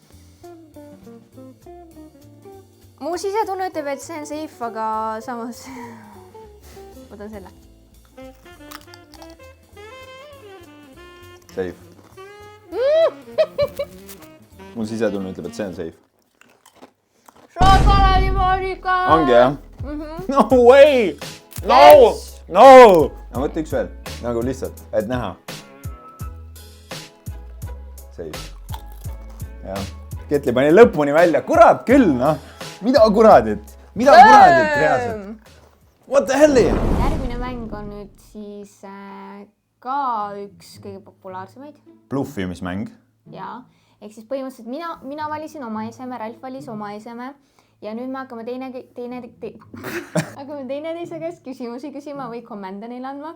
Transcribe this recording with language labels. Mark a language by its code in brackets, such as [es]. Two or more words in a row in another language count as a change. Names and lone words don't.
[et] Mu sisetunne ütleb, et see on safe, aga samas võtan selle. Safe. Mul sisetunne ütleb, et see on safe. Šokolaadimoonika! Ongi jah? [en] No way! No! Yes! [et] No! No võtta üks veel. Nagu lihtsalt, et näha. Safe. Jah. Ketli pani lõpuni välja. Kurat küll, noh. Mida kuradit? Mida kuradit reaalselt? [en] What the helli? [et] Järgmine mäng on nüüd siis ka üks kõige populaarsemaid. Bluffimismäng. Jaa. Ehk siis põhimõtteliselt mina valisin oma eseme, Ralf valis oma eseme ja nüüd me hakkame teineteise käest küsimusi küsima või kommende neile andma.